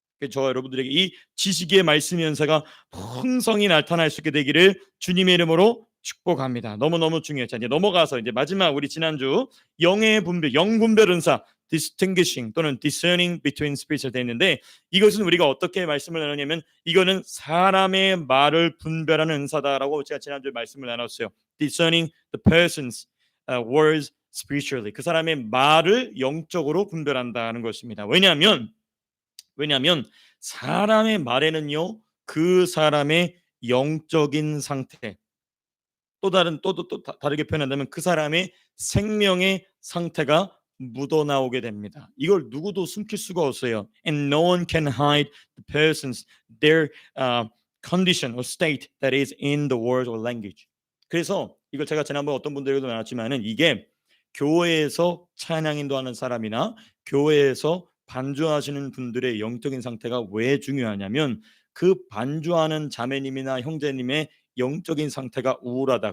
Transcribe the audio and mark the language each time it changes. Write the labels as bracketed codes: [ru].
[ko] 저와 여러분들에게 이 지식의 말씀의 연사가 풍성히 나타날 수 있게 되기를 주님의 이름으로 축복합니다. 너무너무 중요해요. 자, 이제 넘어가서 이제 마지막 우리 지난주 영의 분별, 영분별 은사 distinguishing 또는 [en] discerning between spirits [ko] 가 되어 있는데, 이것은 우리가 어떻게 말씀을 나누냐면 이거는 사람의 말을 분별하는 은사다라고 제가 지난주에 말씀을 나눴어요. [en] discerning the person's words spiritually. [ko] 그 사람의 말을 영적으로 분별한다는 것입니다. 왜냐하면 사람의 말에는요 그 사람의 영적인 상태, 또 다르게 표현한다면 그 사람의 생명의 상태가 묻어나오게 됩니다. 이걸 누구도 숨길 수가 없어요. [en] And no one can hide the person's their condition or state that is in the word or language. [ko] 그래서 이걸 제가 지난번 어떤 분들에게도 나눴지만은 이게 교회에서 찬양 인도하는 사람이나 교회에서 반주하시는 분들의 영적인 상태가 왜 중요하냐면 그 반주하는 자매님이나 형제님의 영적인 상태가 우울하다.